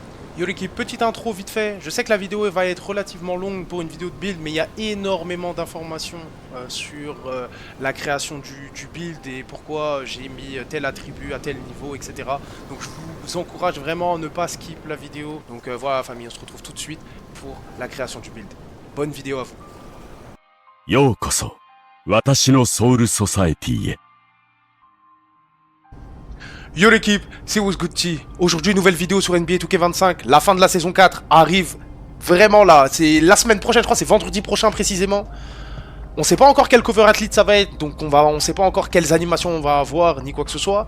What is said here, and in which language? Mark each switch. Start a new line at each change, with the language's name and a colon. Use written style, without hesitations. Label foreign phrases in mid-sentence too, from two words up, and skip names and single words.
French: Yo l'équipe, petite intro vite fait. Je sais que la vidéo va être relativement longue pour une vidéo de build, mais il y a énormément d'informations sur la création du build et pourquoi j'ai mis tel attribut à tel niveau, etc. Donc je vous encourage vraiment à ne pas skip la vidéo. Donc voilà famille, on se retrouve tout de suite pour la création du build. Bonne vidéo à vous.
Japanese: ようこそ、私のソウルソサエティへ。
French: Yo l'équipe, c'est Wozgutti. Aujourd'hui, nouvelle vidéo sur NBA 2K25. La fin de la saison 4 arrive vraiment là. C'est la semaine prochaine, je crois, c'est vendredi prochain précisément. On sait pas encore quel
English: cover athlete
French: ça va être, donc on sait pas encore quelles animations on va avoir, ni quoi que ce soit.